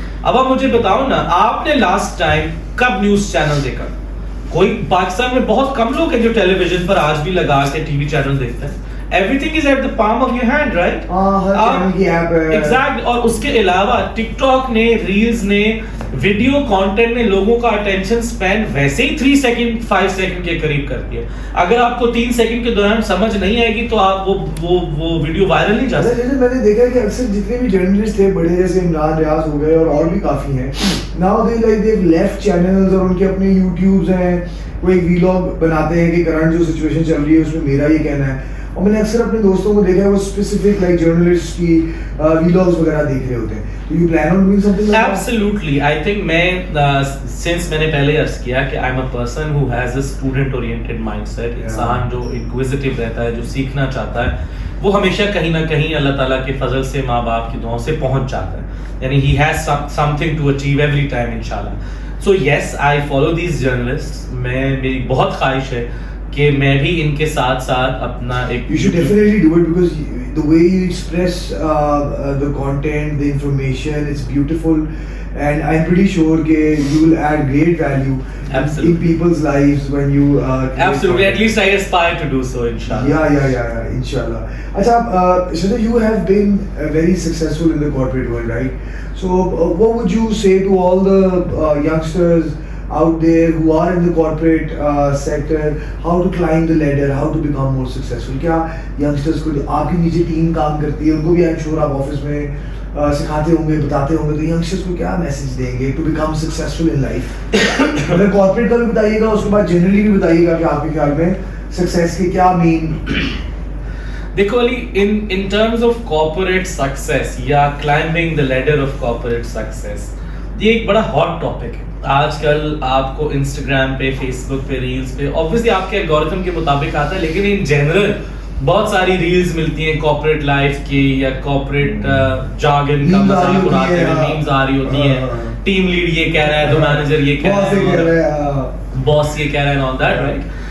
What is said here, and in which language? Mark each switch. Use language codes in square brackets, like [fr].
[ur] اب آپ مجھے بتاؤ نا, آپ نے لاسٹ ٹائم کب نیوز چینل دیکھا؟ کوئی پاکستان میں بہت کم لوگ ہیں جو ٹیلی ویژن پر آج بھی لگا کے ٹی وی چینل دیکھتے ہیں. [en] Everything is at the palm of your hand, right? [ur] Hare channel کی ایپ ہے. [en] Exactly. [ur] اور اس کے علاوہ ٹک ٹاک نے, ریلز نے, ویڈیو کانٹینٹ نے لوگوں کا اٹینشن سپین ویسے ہی 3 سیکنڈ 5 سیکنڈ کے قریب کر دیا. اگر آپ کو 3 سیکنڈ کے دوران سمجھ نہیں آئے گی تو آپ وہ ویڈیو وائرل نہیں جا سکتے. میں نے دیکھا کہ اکثر جتنے بھی جرنلسٹ تھے بڑے, جیسے عمران ریاض ہو گئے اور بھی کافی ہیں, now they like they left channels اور ان کے اپنے یوٹیوبز ہیں, وہ ایک ویلاگ بناتے ہیں کہ کرنٹ جو سچویشن چل رہی ہے اس میں میرا یہ کہنا ہے. اور میں نے اکثر اپنے دوستوں کو دیکھا ہے وہ اسپیسیفک لائک جرنلسٹ کی ویلاگز وغیرہ دیکھ رہے ہوتے ہیں. [en] Do you plan on doing something like that? Absolutely. I think [ur] میں نے پہلے عرض کیا کہ [en] I'm a person who has a student oriented mindset. [ur] انسان جو inquisitive رہتا ہے, جو سیکھنا چاہتا ہے, وہ ہمیشہ کہیں نہ کہیں اللہ تعالیٰ کے فضل سے, ماں باپ کی دعاؤں سے پہنچ جاتا ہے. [en] یعنی he has something to achieve every time inshallah. So yes, I follow these journalists. [ur] میری بہت خواہش ہے کہ میں بھی ان کے ساتھ ساتھ اپنا ایک [en] You should definitely do it because the way you express the content, the information, it's beautiful, and I'm pretty sure that you will add great value in people's lives when you absolutely, at least I aspire to do so inshallah. Yeah, inshallah. Acha, Shadab, you have been very successful in the corporate world, right? So what would you say to all the youngsters out there who are in the corporate sector, how to climb the ladder, how to become more successful? [ur] کیا youngsters کو آپ کے نیچے team کام کرتی ہے, ان کو بھی [en] I'm sure [ur] آپ آفس میں سکھاتے ہوں گے, بتاتے ہوں گے, تو youngsters کو کیا میسج دیں گے [en] to become successful in life? [ur] اگر corporate کا بھی بتائیے گا, اس کے بعد generally بھی بتائیے گا کہ آپ کے خیال میں success کے کیا مین. دیکھو علی, [en] in terms of corporate success یا climbing the ladder of corporate success, [ur] یہ ایک بڑا [en] hot topic ہے. [ur] آج کل آپ کو انسٹاگرام پہ, فیس بک پہ, ریلز پہ obviously آپ کے الگورتھم کے مطابق آتا ہے, لیکن ان جنرل بہت ساری ریلز ملتی ہیں کارپوریٹ لائف کی یا کارپوریٹ جارگن کا مذاق اڑاتے ہوئے میمز آ رہی ہوتی ہیں. ٹیم لیڈ یہ کہہ رہا ہے تو مینیجر یہ کہہ رہا ہے, باس یہ کہہ رہا ہے, [en] all that, right?